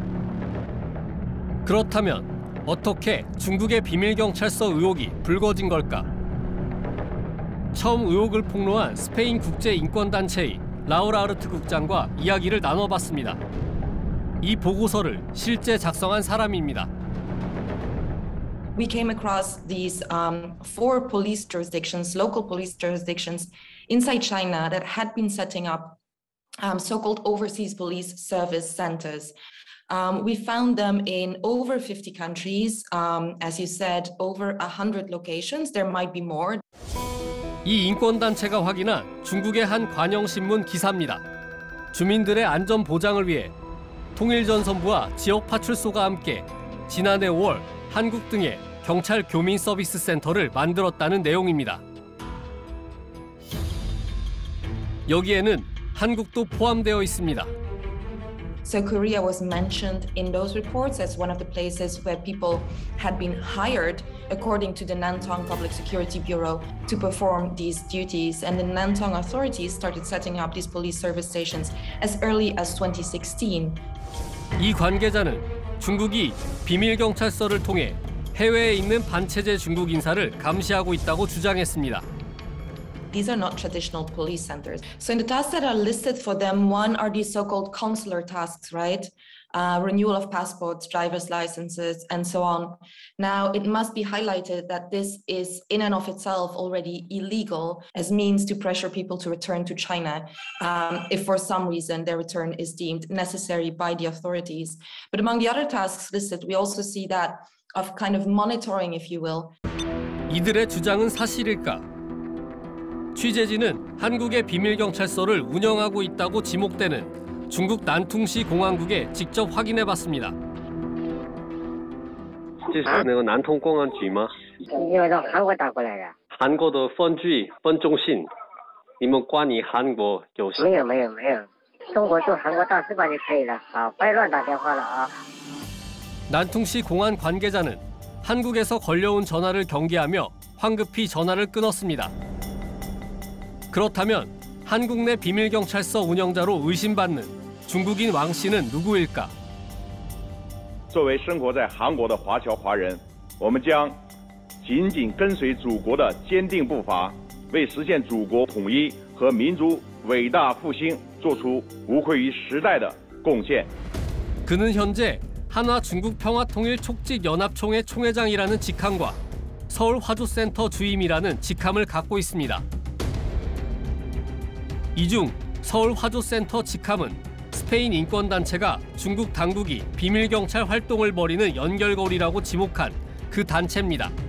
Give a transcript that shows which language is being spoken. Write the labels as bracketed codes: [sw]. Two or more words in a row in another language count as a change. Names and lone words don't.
[ko] 그렇다면 어떻게 중국의 비밀경찰서 의혹이 불거진 걸까? 처음 의혹을 폭로한 스페인 국제인권단체의 라우라르트 국장과 이야기를 나눠봤습니다. 이 보고서를 실제 작성한 사람입니다. [en] We came across these 4 police jurisdictions, local police jurisdictions inside China that had been setting up so-called overseas police service centers. We found them in over 50 countries. As you said, over 100 locations. There might be more. [ko] 이 인권단체가 확인한 중국의 한 관영신문 기사입니다. 주민들의 안전 보장을 위해 통일전선부와 지역 파출소가 함께 지난해 5월 한국 등에 경찰 교민 서비스 센터를 만들었다는 내용입니다. 여기에는 한국도 포함되어 있습니다. [en] So Korea was mentioned in those reports as one of the places where people had been hired according to the Nantong Public Security Bureau to perform these duties. And the Nantong authorities started setting up these police service stations as early as 2016. [ko] 이 관계자는 중국이 비밀경찰서를 통해 해외에 있는 반체제 중국 인사를 감시하고 있다고 주장했습니다. [en] These are not traditional police centers. So in the tasks that are listed for them, one are these so-called consular tasks, right? Renewal of passports, driver's licenses, and so on. Now, it must be highlighted that this is in and of itself already illegal as means to pressure people to return to China if for some reason their return is deemed necessary by the authorities. But among the other tasks listed, we also see that of kind of monitoring, if you will. [ko] 이들의 주장은 사실일까? 취재진은 한국의 비밀경찰서를 운영하고 있다고 지목되는 중국 난퉁시 공안국에 직접 확인해봤습니다. [zh] 这是那个南通公安局吗？因为从韩国打过来的。韩国的分局分中心，你们管理韩国有？没有，中国驻韩国大使馆就可以了。好，不要乱打电话了啊。 [ko] 난퉁시 공안 관계자는 한국에서 걸려온 전화를 경계하며 황급히 전화를 끊었습니다. 그렇다면 한국 내 비밀경찰서 운영자로 의심받는 중국인 왕 씨는 누구일까? [zh] 作为生活在韩国的华侨华人，我们将紧紧跟随祖国的坚定步伐，为实现祖国统一和民族伟大复兴做出无愧于时代的贡献。 [ko] 그는 현재 한화 중국 평화통일 촉직연합총회 총회장이라는 직함과 서울 화주센터 주임이라는 직함을 갖고 있습니다. 이 중 서울 화주센터 직함은 스페인 인권단체가 중국 당국이 비밀경찰 활동을 벌이는 연결고리라고 지목한 그 단체입니다.